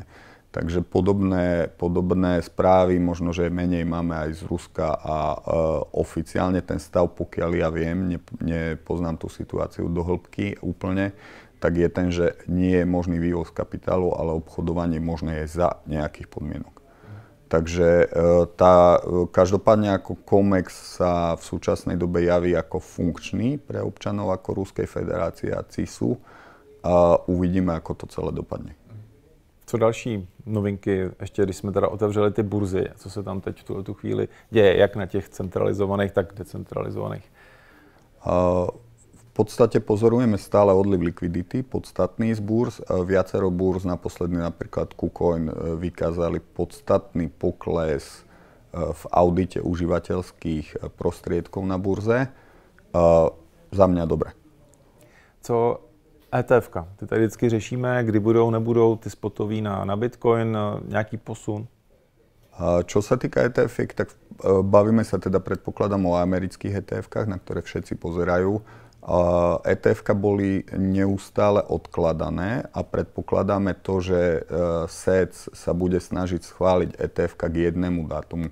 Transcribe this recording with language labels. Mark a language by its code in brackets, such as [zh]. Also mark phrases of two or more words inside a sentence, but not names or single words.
[sk] Takže podobné správy, možno, že menej máme aj z Ruska a oficiálne ten stav, pokiaľ ja viem, nepoznám tú situáciu do hĺbky úplne, tak je ten, že nie je možný vývoz kapitálu, ale obchodovanie možné je za nejakých podmienok. Takže každopádne ako COMEX sa v súčasnej dobe javí ako funkčný pre občanov ako Ruskej federácie a CISu a uvidíme, ako to celé dopadne. [cs] Co další novinky, ještě když jsme teda otevřeli ty burzy, co se tam teď v tu chvíli děje, jak na těch centralizovaných, tak decentralizovaných? [sk] V podstate pozorujeme stále odliv likvidity, podstatný z burz. Viacero burz, naposledy napríklad KuCoin, vykázali podstatný pokles v audite užívateľských prostriedkov na burze. Za mňa dobre. [cs] Co ETF-ka? Ty tady vždycky řešíme, kdy budou, nebudou ty spotový na Bitcoin, nějaký posun? [sk] Čo sa týka ETF-iek, tak bavíme sa teda, predpokladám, o amerických ETF-kách, na ktoré všetci pozerajú. ETF-ka boli neustále odkladané a predpokladáme to, že SEC sa bude snažiť schváliť ETF-ka k jednému dátumu.